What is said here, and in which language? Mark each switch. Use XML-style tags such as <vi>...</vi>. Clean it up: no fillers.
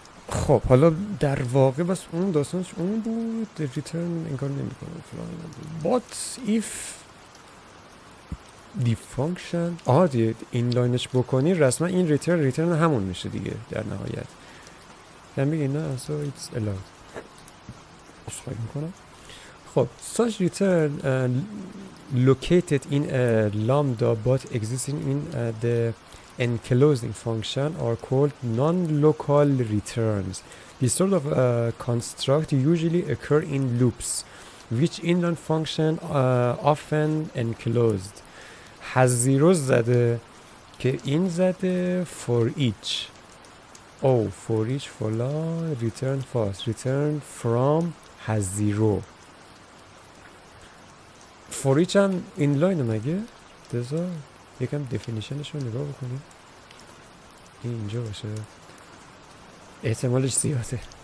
<fa>خب حالا در واقع بس اون داستانش اون بود، ریترن این کار نمیکنه فلان.</fa> <en>But if the function</en> <fa>دیگه اینلاینش بکنی رسما این ریترن همون میشه دیگه در نهایت. یعنی میگه نه</fa> <en>so it's allowed.</en> <fa>اصلاح میکنم.</fa> <en>خب such return located in a lambda but existing in the enclosing function are called non-local returns. This sort of construct usually occur in loops which inline function often enclosed.</en> <fa>has zeros زده که این زده for each.</fa> <en>For each فلان return false return from has zero.</en> <fa>for each هم اینلاینه مگه؟ دزا یکم دفینیشنش رو نگاه بکنیم. اینجا باشه احتمالش زیاده.</fa>